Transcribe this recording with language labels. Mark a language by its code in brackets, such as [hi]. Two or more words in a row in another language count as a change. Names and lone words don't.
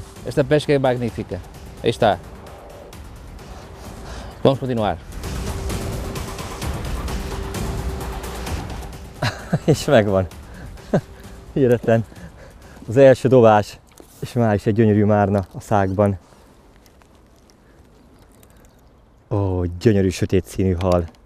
[pt] Esta pesca é magnífica. Aí está. Vamos continuar. [hu] És megvan. Hihetetlen. Az első dobás, és már is egy gyönyörű márna a szákban. Ó, gyönyörű sötét színű hal.